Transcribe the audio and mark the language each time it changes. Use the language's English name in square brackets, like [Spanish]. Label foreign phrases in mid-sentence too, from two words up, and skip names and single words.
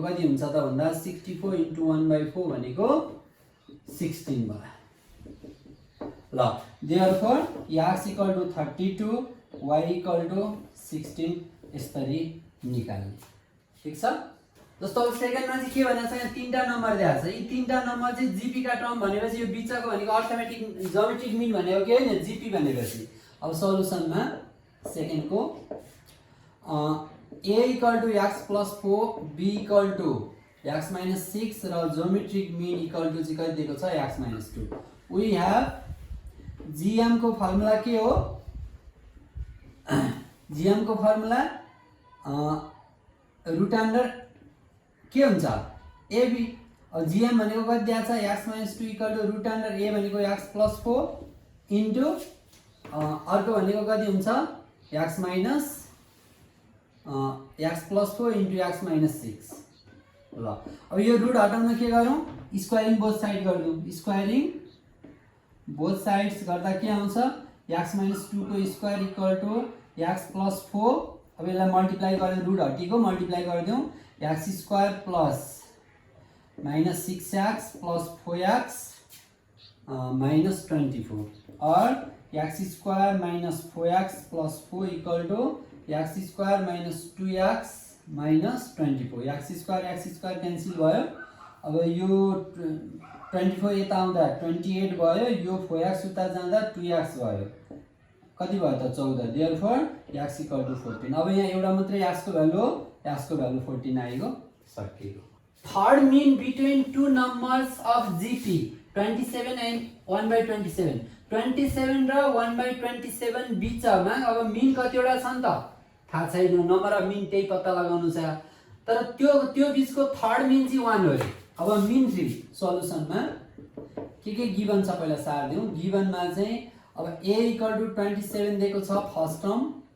[Nepali] कति हुन्छ त भन्दा [English] 64 into 1 by 4 [Nepali] भनेको 16 भयो ल [English] therefore x equal to 32 y equal to 16 [Nepali] यसरी निकाल्ने ठीक छ जस्तो अब सेकेन्डमा चाहिँ के भनेको छ यहाँ तीनटा नम्बर दिएको छ यी तीनटा नम्बर चाहिँ जीपी का टर्म भनेपछि यो बिचको भनेको [English] arithmetic geometric mean [Nepali] भनेको के हैन जीपी भनेपछि अब सल्युसनमा सेकेन्डको [English] a equal to x plus 4 b equal to x minus 6 र geometric mean equal to [Nepali] चाहिँ कति दिएको छ [English] x minus 2 we have gm [Nepali] को फर्मुला के हो [English] gm [Nepali] को फर्मुला [English] root under [Nepali] के हुन्छ [English] ab [Nepali] अब gm भनेको कति दिएको छ [English] x minus 2 equal to root under a भनेको x plus 4 into [Nepali] अर्को भनेको कति हुन्छ [English] x minus x plus 4 into x minus 6 [Nepali] ल अब यो [English] root [Nepali] हटाउन के गरौँ [English] squaring both side गर्नु squaring both sides [Nepali] गर्दा के आउँछ [English] x minus 2 को square equal to x plus 4 [Nepali] अब यसलाई मल्टिप्लाई गरेर रुट हटिको मल्टिप्लाई गरिदिउँ [English] x square plus minus 6x plus 4x minus 24 और x square minus 4x plus 4 equal to x square minus 2x minus 24 x square cancel [Nepali] भयो अब यो [English] 24 [Nepali] यता आउँदा [English] 28 भयो [Nepali] यो 4x उता जाँदा 2x भयो कति भयो त 14 [English] therefore x equal to 14 [Nepali] अब यहाँ एउटा मात्रै x को भ्यालु हो x को भ्यालु 14 आएको सकियो [English] third mean between two numbers of GP 27 and 1/27 [Nepali] 27 र 1/27 बीचमा अब मीन कतिवटा छ नि त थाहा छैन [English] number of mean [Nepali] त्यही पत्ता लगाउनु छ तर त्यो बीचको [English] third mean [Nepali] चाहिँ 1 हो अब मीन 3 सल्युसनमा के गिवन छ पहिला सार दिउँ गिवनमा चाहिँ अब [English] a equal to 27 [Nepali] दिएको छ [English] first term